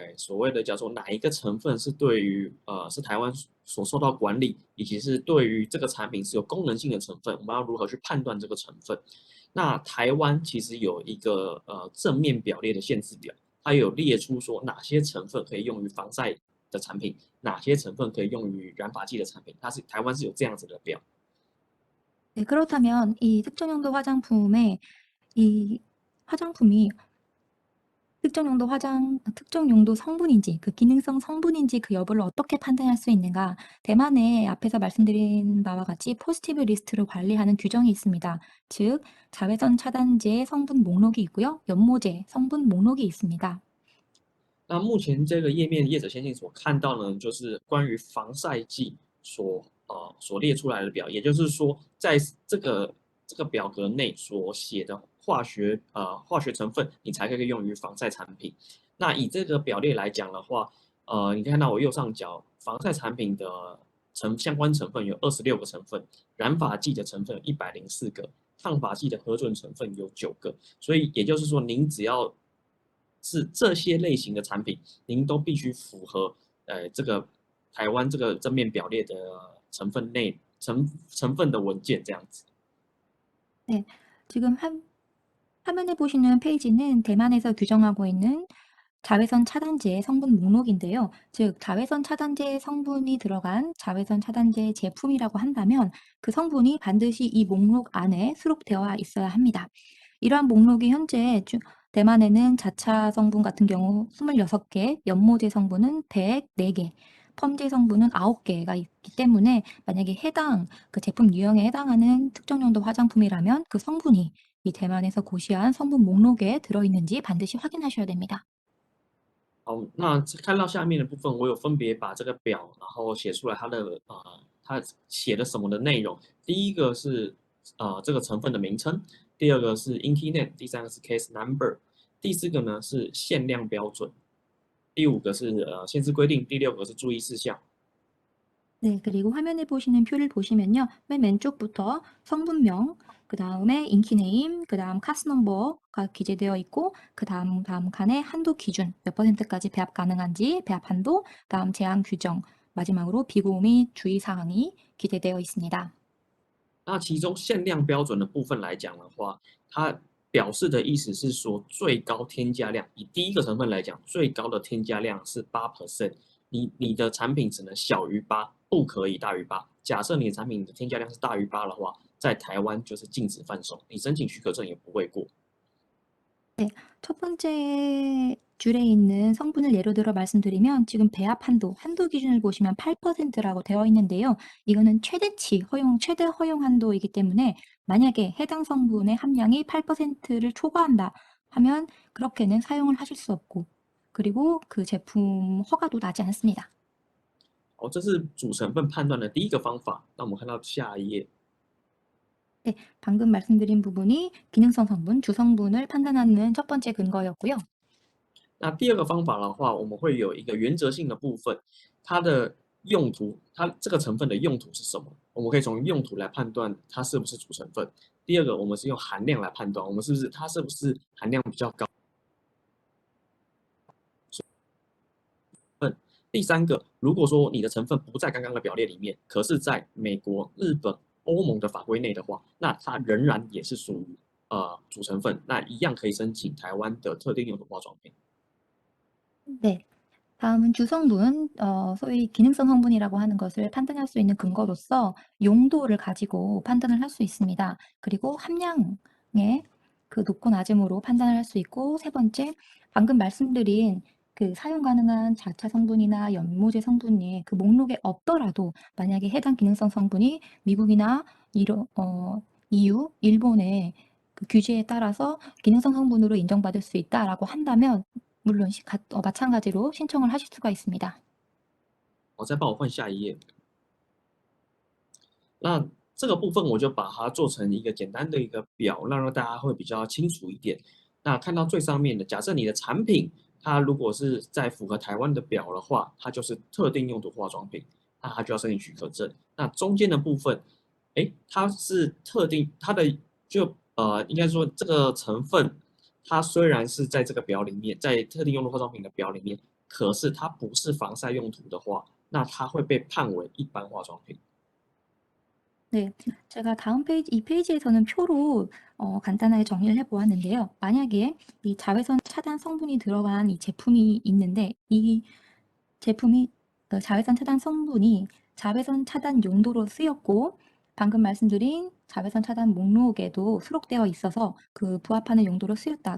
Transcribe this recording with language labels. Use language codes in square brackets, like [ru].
[zh] 所谓的叫做哪一个成分是对于是台湾所受到管理，以及是对于这个产品是有功能性的成分，我们要如何去判断这个成分？那台湾其实有一个正面表列的限制表，它有列出说哪些成分可以用于防晒的产品，哪些成分可以用于染发剂的产品，台湾是有这样子的表。 [ko] 네, 그렇다면 이 특정 용도 화장품에 이 화장품이 특정 용도 성분인지 그 기능성 성분인지 그 여부를 어떻게 판단할 수 있는가? 대만에 앞에서 말씀드린 바와 같이 포지티브 리스트를 관리하는 규정이 있습니다. 즉 자외선 차단제 성분 목록이 있고요. 연모제 성분 목록이 있습니다. [zh] 那目前这个页面业者先进所看到呢，就是关于防晒剂所列出来的表，也就是说，在这个表格内所写的化学成分，你才可以用于防晒产品。那以这个表列来讲的话，你看到我右上角防晒产品的相关成分有26个成分，染发剂的成分有104个，抗发剂的核准成分有9个。所以也就是说，您只要是这些类型的产品，您都必须符合这个台湾这个正面表列的成分内成分的文件这样子。 [ko] 네, 지금 화면에 보시는 페이지는 대만에서 규정하고 있는 자외선 차단제 성분 목록인데요. 즉, 자외선 차단제 성분이 들어간 자외선 차단제 제품이라고 한다면 그 성분이 반드시 이 목록 안에 수록되어 있어야 합니다. 이러한 목록이 현재 대만에는 자차 성분 같은 경우 26개, 연모제 성분은 104개, 펌제 성분은 9개가 있기 때문에 만약에 해당 그 제품 유형에 해당하는 특정 용도 화장품이라면 그 성분이 이 대만에서 고시한 성분 목록에 들어있는지 반드시 확인하셔야 됩니다. [zh] 好，那看到下面的部分，我有分别把这个表，然后写出来它写的什么的内容。第一个是这个成分的名称，第二个是 INCI name，第三个是 case number，第四个呢是限量标准，第五个是限制规定，第六个是注意事项。 [ko] 네, 그리고 화면에 보시는 표를 보시면요. 맨 왼쪽부터 성분명, 그 다음에 인키네임, 그 다음 카스 넘버가 기재되어 있고 그 다음 칸에 한도 기준 몇 %까지 배합 가능한지 배합 한도, 다음 제한 규정, 마지막으로 비고 및 주의사항이 기재되어 있습니다. [zh] 那其中限量标准的部分来讲的话，它表示的意思是说最高添加量，以第一个成分来讲，最高的添加量是8%，你的产品只能小于8%，不可以大于8%。假设你的产品的添加量是大于8%的话，在台湾就是禁止贩售，你申请许可证也不会过。 [ko] 네, 첫 번째 줄에 있는 성분을 예로 들어 말씀드리면 지금 배합 한도 기준을 보시면 8%라고 되어 있는데요. 이거는 최대 허용 한도이기 때문에 만약에 해당 성분의 함량이 8%를 초과한다 하면 그렇게는 사용을 하실 수 없고 그리고 그 제품 허가도 나지 않습니다. [zh] 好，这是主成分判断的第一个方法。那我们看到下一页。 [ko] 네, 방금 말씀드린 부분이 기능성 성분, 주성분을 판단하는 첫 번째 근거였고요. [zh] 那第二个方法的话，我们会有一个原则性的部分，它的用途，它这个成分的用途是什么？我们可以从用途来判断它是不是主成分。第二个，我们是用含量来判断，我们它是不是含量比较高。第三个，如果说你的成分不在刚刚的表列里面，可是在美国、日本、欧盟的法规内的话，那它仍然也是属于主成分，那一样可以申请台湾的特定用途化妆品。 [ko] 네. 다음은 주성분, 소위 기능성 성분이라고 하는 것을 판단할 수 있는 근거로서 용도를 가지고 판단을 할 수 있습니다. 그리고 함량의 그 높고 낮음으로 판단을 할 수 있고, 세 번째, 방금 말씀드린 그 사용 가능한 자차 성분이나 연모제 성분이 그 목록에 없더라도 만약에 해당 기능성 성분이 미국이나 EU, 일본의 그 규제에 따라서 기능성 성분으로 인정받을 수 있다라고 한다면 물론 마찬가지로 신청을 하실 수가 있습니다. [zh] 我再帮我换下一页。那这个部分我就把它做成一个简单的一个表，让大家会比较清楚一点。那看到最上面的，假设你的产品它如果是在符合台湾的表的话，它就是特定用途化妆品，那它就要申请许可证。那中间的部分，它是特定，它的应该说这个成分，它虽然是在这个表里面，在特定用途化妆品的表里面，可是它不是防晒用途的话，那它会被判为一般化妆品。 [ko] 네, 제가 다음 페이지, 이 페이지에서는 표로 간단하게 정리를 해보았는데요. 만약에 이 자외선 차단 성분이 들어간 이 제품이 있는데 이 제품이 자외선 차단 성분이 자외선 차단 용도로 쓰였고 방금 말씀드린 자외선 차단 목록에도 수록되어 있어서 그 부합하는 용도로 쓰였다.